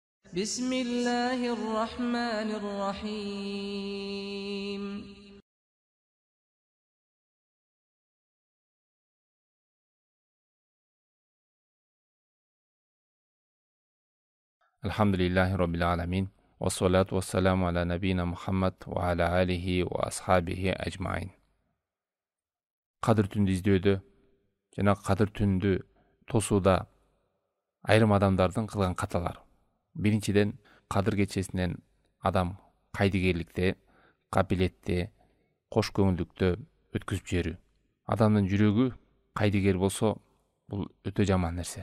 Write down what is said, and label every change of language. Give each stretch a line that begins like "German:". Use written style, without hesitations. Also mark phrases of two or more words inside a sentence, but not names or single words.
Arabic: بسم الله الرحمن الرحيم الحمد لله رب العالمين. والصلاة والسلام على نبينا محمد وعلى آله وأصحابه أجمعين.
Kyrgyz: Kadir түнді izlөөдө жана кадыр түндү тосууда айрым адамдардын кылган каталары. Биринчиден, кадыр кечесинен адам кайдыгерликте, капилетте, кош көңүлдүктө өткүзүп жиберүү. Адамдын жүрөгү кайдыгер болсо, бул өтө жаман нерсе.